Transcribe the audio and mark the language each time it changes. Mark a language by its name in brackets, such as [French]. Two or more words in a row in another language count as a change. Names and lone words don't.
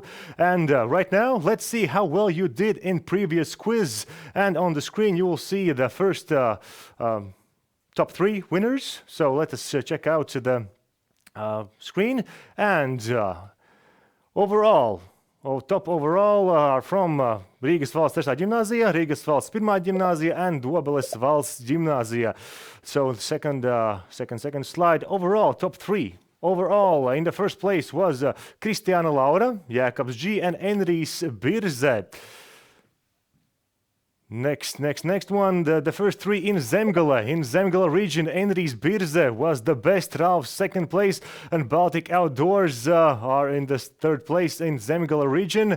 [English] And right now, let's see how well you did in previous quiz. And on the screen, you will see the first top 3 winners. So let us check out the screen, and top overall are from Rīgas valsts 3. ģimnāzija, Rīgas valsts 1. ģimnāzija, and Dobeles valsts ģimnāzija. So second slide. Overall, top 3. Overall, in the first place was Kristiāna Laura, Jēkabs G, and Enrijs Birze. Next one, the first 3 in Zemgale. In Zemgale region, Enrijs Birze was the best, Ralf second place, and Baltic Outdoors are in the third place in Zemgale region.